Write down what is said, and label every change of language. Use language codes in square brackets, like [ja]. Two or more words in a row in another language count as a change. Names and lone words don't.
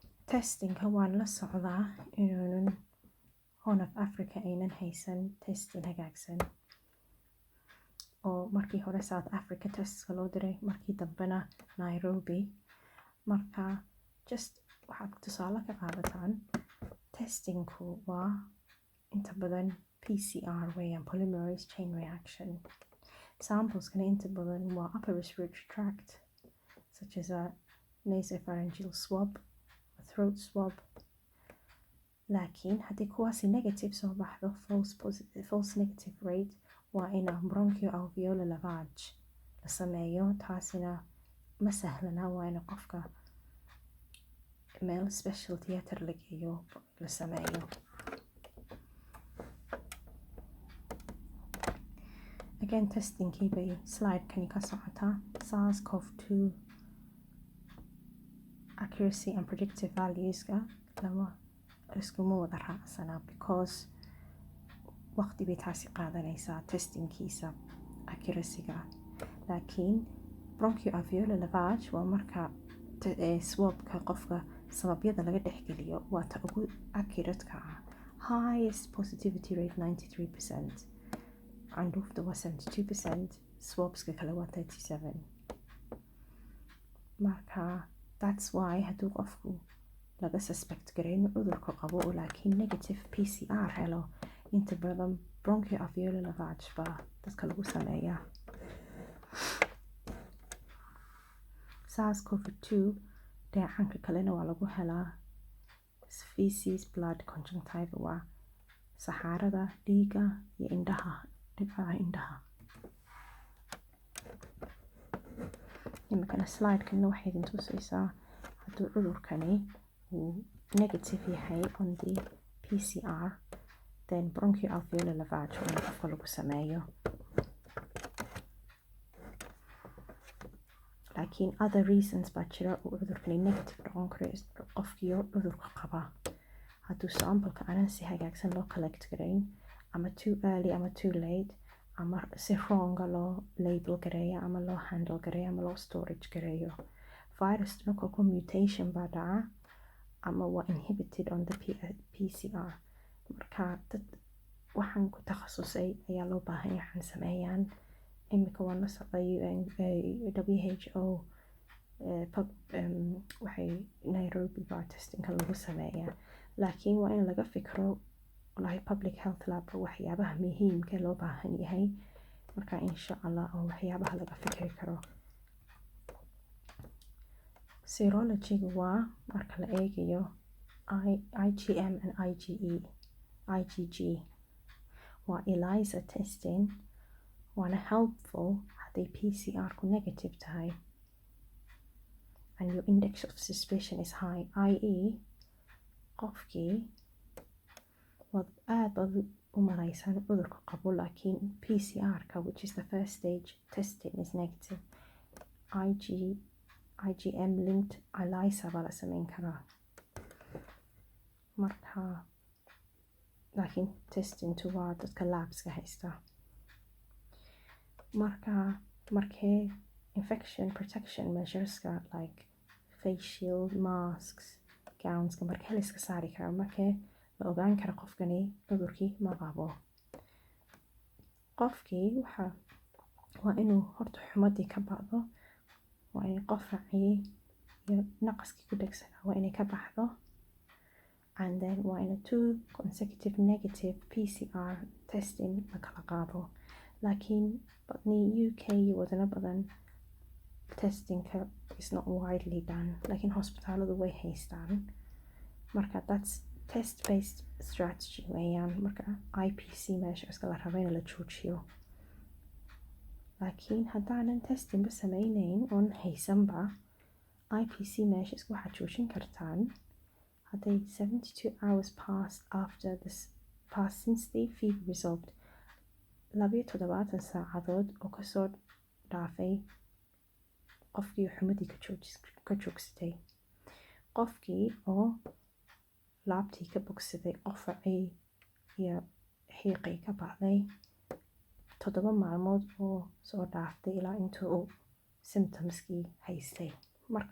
[so] testingka waan la socdaa inuunan Horn of Africa aynan haysan testing hagaagsan oo markii hore South Africa testka loo diray markii dambena Nairobi. Marka just waxaad tusaale ka qaadataan testingku waa inta badan PCR weeyaan, [en] polymerase chain reaction. [so] Sampleskana inta badan waa [en] upper respiratory tract such as a nasopharyngeal swab, a throat swab. [so] Laakiin haddii kuwaasi negative soo baxdo, [en] false negative rate, [so] waa ina [en] bronchoalveolar lavage [so] la sameeyo. Taasina ma sahlana, waa ina qofka meel [en] special theatre [so] la geeyo la sameeyo. Again, testingkii bay slide-kani ka socotaa. SARS-CoV-2 [en] accuracy and predictive valueska [so] lama iskuma wada raacsanaa because waqti bay taasi qaadanaysaa testingkiisa accuracy-ga. Laakiin [en] bronchoalveolar lavage [so] waa marka swabka qofka sababyada laga dhexgeliyo, waa ta ugu accurate-ka ah. [en] Highest positivity rate 93%, [so] candhuufta waa 72%, swabska kale waa 37%. Marka [en] that's why [so] hadduu qofku laga suspect gareyn cudurka qabo oo laakiin negative PCR helo, inta badan [en] bronchoalveolar lavage [so] baa dadka lagu sameeyaa. SARS-CoV-2 dheecaanka kalena waa lagu helaa feces, blood, conjunctiva, waa saxaarada, dhiiga iyo indhaha, dhibcaha indhaha. Imikana slide-kana waxay idin tusaysaa hadduu cudurkani uu negative yahay [en] on the PCR, then bronchoalveolar lavage [so] waa in qofka lagu sameeyo. Laakiin [en] other reasons [so] baa jira uu cudurkani negative noqon karo qofkiyo cudurka qaba. Hadduu sampleka aanan si hagaagsan loo collect garayn, ama [en] too early [so] ama [en] too late, [so] ama si wronga loo label gareeyo, ama loo handle gareeyo, ama loo storage gareeyo. Virusna kolka mutation baa dhaca ama waa [en] inhibited on the PCR. [so] Marka dad waxaan ku takhasusay ayaa loo baahan yahay waxaan sameeyaan. Imika waan la socday WHO waxay Nairobi baa testingka lagu sameeyaa. Laakiin waa in laga fikro walahi [en] public health lab [so] waxyaabaha muhiimka loo baahan yahay. Marka [ar] insha Allah [so] oo waxyaabaha laga fikri karo. Serology waa marka la eegayo [en] IgM and IgG [so] waa [en] ELISA testing, [so] waana helpful hadday PCR ku negative tahay [en] and your index of suspicion is high, i.e. [so] qofkii waad aad baad u malaysaan cudurka qabo, laakiin PCR-ka, [en] which is the first stage testing, is negative. IgM linked ELISA [so] baa la sameyn karaa. Marka laakiin testingtu waa dadka labska haysta. [en] Markee infection protection measureska like face shield, masks, [so] gownska, markee la iska saari karaa, markee la ogaan kara qofkani cudurkii ma qabo. Qofkii waa inuu horta xumadii ka bacdo, waa in qofacii iyo naqaskii ku dhegsanaa waa inay ka baxdo, [en] and then [so] waa in 2 [en] consecutive negative PCR testing [so] la kala qaado. Laakiin badni UK iyo wadano badan testingka [en] is not widely done, [so] laakiin hospitaaladu way haystaan. Marka [en] that's test based strategy [so] weeyaan. Marka IPC measureska la rabo in la joojiyo. Laakiin haddaanan testing ba sameynayn oon haysanba, IPC measureska waxaad joojin kartaan hadday [en] 72 hours passed since the fever resolved. [so] 72 saacadood oo kasoo dhaafay qofkii xumadii ka joogsatay, qofkii oo laabtii ka bogsaday, qofacii iyo xiiqii ka baxday, 7 maalmood oo soo dhaaftay ilaa intuu symptomskii haystay.